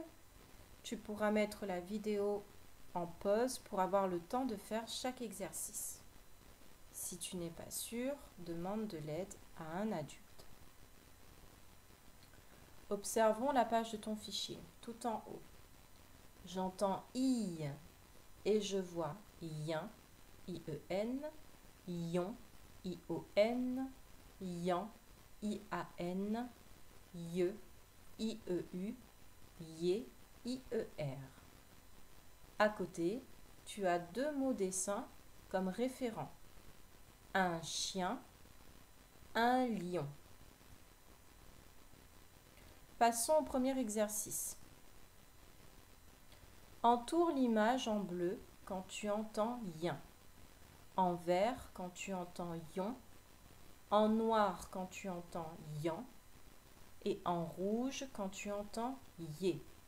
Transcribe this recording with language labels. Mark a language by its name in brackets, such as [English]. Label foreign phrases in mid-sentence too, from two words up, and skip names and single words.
[French] Tu pourras mettre la vidéo en pause pour avoir le temps de faire chaque exercice. Si tu n'es pas sûr, demande de l'aide à un adulte. Observons la page de ton fichier, tout en haut. J'entends I et je vois ien, I-E-N, ion, I-O-N, ian, I-A-N, ie, I-E-U, yé, I-E-R. À côté, tu as deux mots dessins comme référents. Un chien, un lion. Passons au premier exercice. Entoure l'image en bleu quand tu entends ien, en vert quand tu entends ion, en noir quand tu entends ian et en rouge quand tu entends yé.